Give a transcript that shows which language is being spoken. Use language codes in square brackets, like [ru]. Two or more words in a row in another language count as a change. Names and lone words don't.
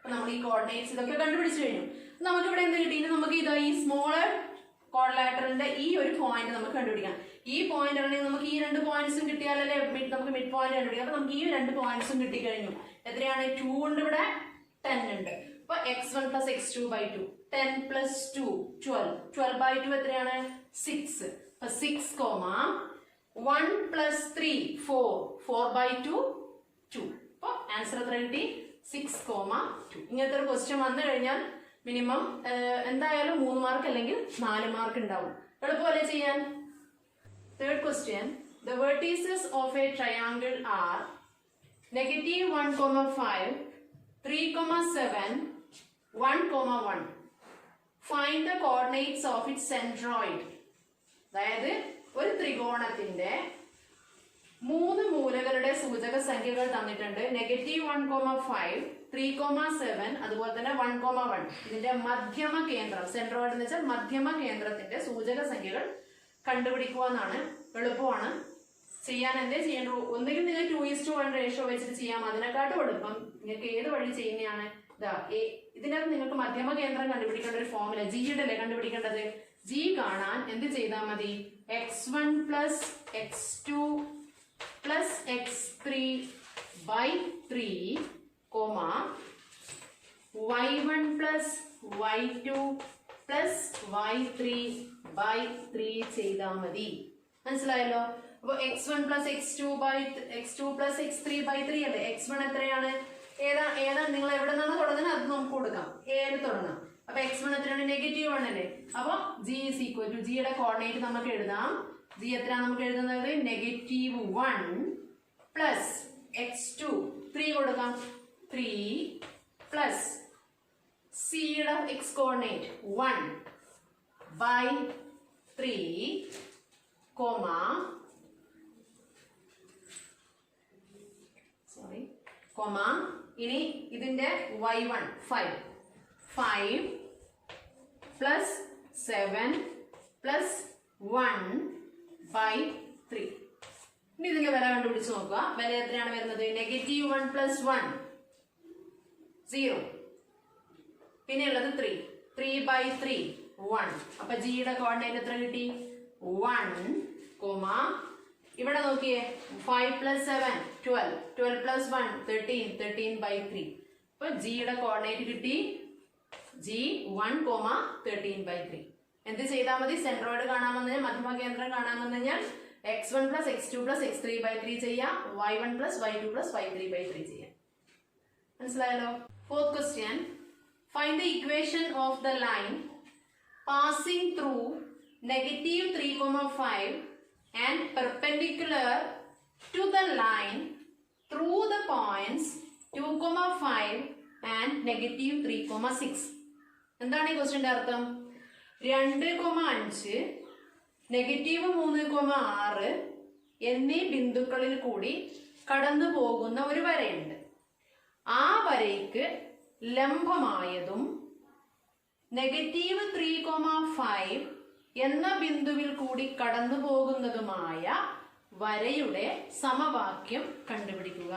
[ml] അപ്പൊ നമ്മൾ ഈ കോർഡിനേറ്റ്സ് ഇതൊക്കെ കണ്ടുപിടിച്ചു കഴിഞ്ഞു. നമുക്ക് ഇവിടെ എന്ത് കിട്ടി? നമുക്ക് ഇതാ ഈ [en] smaller quadrilateral [ml] ഈ ഒരു പോയിന്റ് നമുക്ക് കണ്ടുപിടിക്കാം. ഈ പോയിന്റ് ആണെങ്കിൽ നമുക്ക് ഈ 2 പോയിന്റ്സും കിട്ടിയാലല്ലേ നമുക്ക് [en] mid point [ml] കണ്ടുപിടിക്കാം. അപ്പൊ നമുക്ക് ഈ 2 പോയിന്റ്സും കിട്ടിക്കഴിഞ്ഞു. എത്രയാണ്? 2 ഉണ്ട്, ഇവിടെ 10 ഉണ്ട്. അപ്പൊ [en] x1 plus x2 by 2, 10 plus 2 12, 12 by 2 [ml] എത്രയാണ്? 6. അപ്പൊ 6, [en] 1 plus 3 4, 4 by 2 2. [ml] അപ്പൊ ആൻസർ എത്ര കിട്ടി? 6, 2. ഇങ്ങനത്തെ ഒരു ക്വസ്റ്റ്യൻ വന്നു കഴിഞ്ഞാൽ മിനിമം എന്തായാലും 3 മാർക്ക് അല്ലെങ്കിൽ 4 മാർക്ക് ഉണ്ടാവും. എളുപ്പമല്ലേ ചെയ്യാൻ? [en] Third question, the vertices of a triangle are -1, 5, 3, 7, 1, 1. Find the coordinates of its centroid. [ml] അതായത് ഒരു ത്രികോണത്തിന്റെ 3 മൂലകളുടെ സൂചക സംഖ്യകൾ തന്നിട്ടുണ്ട്. -1, 5, 3, 7, അതുപോലെ തന്നെ 1, 1. ഇതിന്റെ മധ്യമ കേന്ദ്രം, സെൻട്രോയിഡ് എന്ന് വെച്ചാൽ മധ്യമ കേന്ദ്രത്തിന്റെ സൂചക സംഖ്യകൾ കണ്ടുപിടിക്കുക എന്നാണ്. എളുപ്പമാണ് ചെയ്യാൻ. എന്തേ ചെയ്യേണ്ടു? ഒന്നുകിൽ നിങ്ങൾ 2:1 റേഷ്യോ വെച്ചിട്ട് ചെയ്യാം. അതിനെക്കാട്ടും എളുപ്പം നിങ്ങൾക്ക് ഏത് വഴി ചെയ്യുന്നതാണ്? ഇതിനകത്ത് നിങ്ങൾക്ക് മധ്യമ കേന്ദ്രം കണ്ടുപിടിക്കേണ്ട ഒരു ഫോമുല ജിയുടെ അല്ലേ കണ്ടുപിടിക്കേണ്ടത്. ജി കാണാൻ എന്ത് ചെയ്താൽ മതി? [en] x1 plus x2 plus x3 by 3, y1 plus y2 plus y3 by 3 [ml] ചെയ്താൽ മതി. മനസ്സിലായല്ലോ? അപ്പൊ [en] x1 plus x2 plus x3 by 3 [ml] അല്ലേ? x1 എത്രയാണ്? ഏതാ നിങ്ങൾ എവിടെ നിന്നാണ് തുടങ്ങുന്നത് അത് നമുക്ക് കൊടുക്കാം. ഏത് തുടങ്ങാം. അപ്പൊ x1 എത്രയാണ്? -1 അല്ലേ? അപ്പൊ [en] g is equal to, [ml] ജിയുടെ കോർഡിനേറ്റ് നമുക്ക് എഴുതാം. ജി എത്രയാണ് നമുക്ക് എഴുതുന്നത്? [en] -1 plus x2 3 [ml] കൊടുക്കാം. [en] 3 plus [ml] സിയുടെ [en] x coordinate 1 by 3, [ml] ഇനി ഇതിന്റെ [en] y1 5 plus 7 plus 1 by 3. [ml] ഇനി ഇതിന്റെ വില കണ്ടുപിടിച്ച് നോക്കുക. വില എത്രയാണ് വരുന്നത്? [en] -1 plus 1 0, [ml] പിന്നെ ഉള്ളത് [en] 3 by 3 1. [ml] അപ്പൊ ജിയുടെ കോർഡിനേറ്റ് എത്ര കിട്ടി? 1, ഇവിടെ നോക്കിയേ [en] 5 plus 7 12, 12 plus 1 13, 13 by 3. [ml] അപ്പൊ ജിയുടെ കോർഡിനേറ്റ് കിട്ടി ജി 1, [en] 13 by 3. [ml] എന്ത് ചെയ്താൽ മതി? സെൻട്രോയിഡ് കാണാൻ വന്നു കഴിഞ്ഞാൽ, മധ്യമ കേന്ദ്രം കാണാൻ വന്നു കഴിഞ്ഞാൽ [en] x1 plus x2 plus x3 by 3 [ml] ചെയ്യാം. [en] y1 plus y2 plus y3 by 3 [ml] ചെയ്യാം. മനസ്സിലായല്ലോ? [en] Fourth question, find the equation of the line passing through -3, 5 and perpendicular to the line through the points 2, 5 and -3, 6. [ml] എന്താണ് ഈ ക്വസ്റ്റ്യന്റെ അർത്ഥം? 2, 5, -3, 6 എന്നീ ബിന്ദുക്കളിൽ കൂടി കടന്നു പോകുന്ന ഒരു വരയുണ്ട്. ആ വരയ്ക്ക് ലംബമായതും -3, 5 എന്ന ബിന്ദുവിൽ കൂടി കടന്നു പോകുന്നതുമായ വരയുടെ സമവാക്യം കണ്ടുപിടിക്കുക.